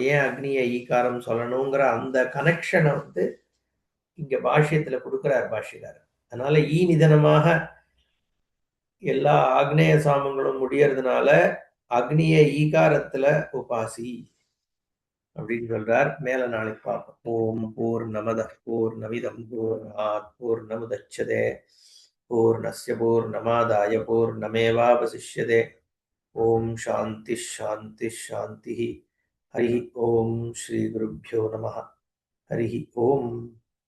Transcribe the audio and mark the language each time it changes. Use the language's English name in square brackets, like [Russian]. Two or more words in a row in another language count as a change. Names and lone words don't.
[Tamil] ஏன் அக்னியை ஈகாரம் சொல்லணுங்கிற அந்த கனெக்ஷனை இங்க பாஷ்யத்துல கொடுக்கிறார் பாஷ்யக்காரர். அதனால நிதனமாக எல்லா ஆக்னேய சாமங்களும் முடியறதுனால அக்னிய ஈகாரத்துல உபாசி அப்படின்னு சொல்றார். மேல நாளைக்கு பார்ப்போம். [Sanskrit] ओम् पूर्णमदः पूर्णमिदं पूर्णात् पूर्णमुदच्यते पूर्णस्य पूर्णमादाय पूर्णमेवावशिष्यते. ओम् शान्ति शान्ति शान्ति. हरि ओम् श्री गुरुभ्यो नमः. हरि ओम्.